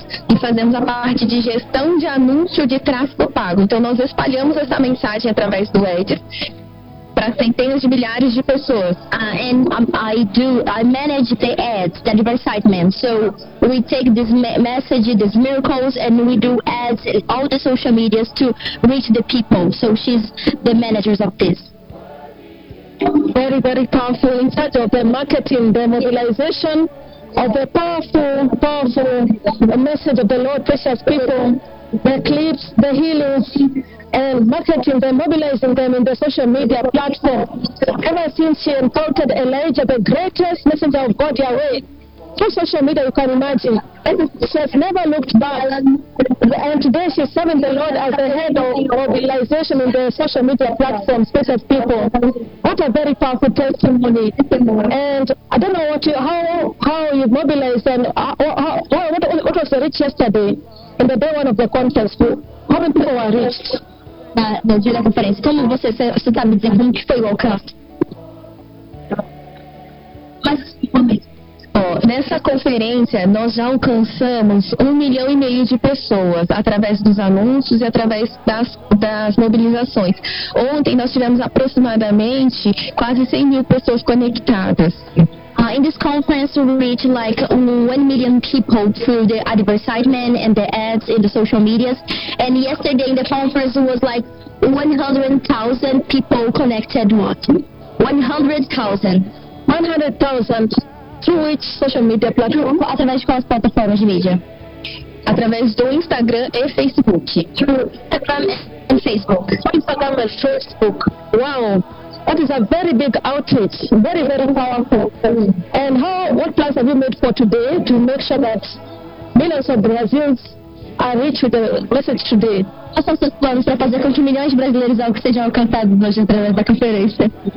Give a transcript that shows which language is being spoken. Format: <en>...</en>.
<pt>E fazemos a parte de gestão de anúncio de tráfego pago. Então nós espalhamos essa mensagem através do Edis para centenas de milhares de pessoas.</pt> <en>And I manage the ads, the advertisement. So we take this message, these miracles, and we do ads in all the social medias to reach the people. So she's the manager of this. Very, very powerful in charge of the marketing, the mobilization of the powerful message of the Lord, precious people, the clips, the healings, and marketing them, mobilizing them in the social media platform. Ever since she encountered Elijah, the greatest messenger of God, Yahweh, through social media, you can imagine. And she has never looked back. And today she's serving the Lord as the head of mobilization in the social media platform, precious people. What a very powerful testimony. And I don't know how you mobilized and what was the reach yesterday in the day one of the contest? How many people were reached?</en> <pt>No dia da conferência. Como você está me dizendo, como que foi o alcance? Mas, nessa conferência, nós já alcançamos 1,5 milhão de pessoas através dos anúncios e através das mobilizações. Ontem, nós tivemos aproximadamente quase 100 mil pessoas conectadas.</pt> <en>In this conference, we reached like 1 million people through the advertisement and the ads in the social medias. And yesterday in the conference was like 100,000 people connected. What? 100,000. 100,000. Through which social media platform?</en> <pt>Através de quais plataformas de mídia? Através do Instagram e Facebook.</pt> <en>Through Instagram and Facebook. Instagram and Facebook. Wow. That is a very big outreach, very, very powerful. And what plans have you made for today to make sure that millions of Brazilians are reached with the message today?</en> <pt>Quais são seus planos para fazer com que milhões de brasileiros sejam alcançados hoje através da conferência?</pt>